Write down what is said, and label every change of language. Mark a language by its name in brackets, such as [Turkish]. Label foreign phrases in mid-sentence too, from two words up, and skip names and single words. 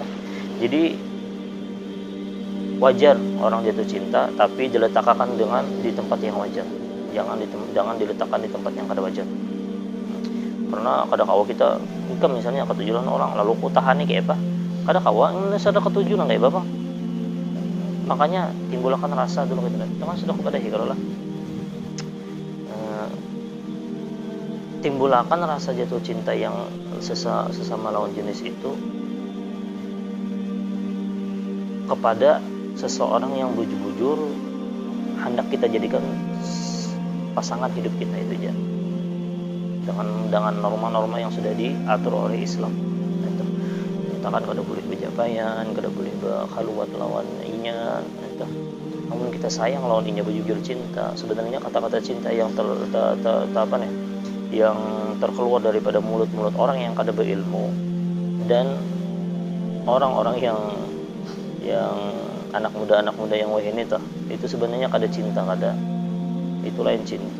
[Banjar] Jadi wajar orang jatuh cinta, tapi diletakkan di tempat yang wajar. Jangan diletakkan di tempat yang kada wajar. Karena kada kawa kita misalnya ketujuan orang lalu ku tahani kayak apa? Kada kawa ini sudah ketujuan kayak apa? Makanya timbulkan rasa dulu gitu. Jangan sudah kepada kalau lah. Timbulkan rasa jatuh cinta yang sesama lawan jenis itu kepada seseorang yang bujur-bujur hendak kita jadikan pasangan hidup kita itu aja, dengan norma-norma yang sudah diatur oleh Islam. Kita kan kada boleh berjapaian, kada boleh berkhaluwat lawan inya. Namun kita sayang lawan inya bujur cinta. Sebenarnya kata-kata cinta yang yang terkeluar daripada mulut-mulut orang yang kada berilmu dan orang-orang yang anak muda yang wahini itu sebenarnya kada cinta, kada. Itu lain cinta.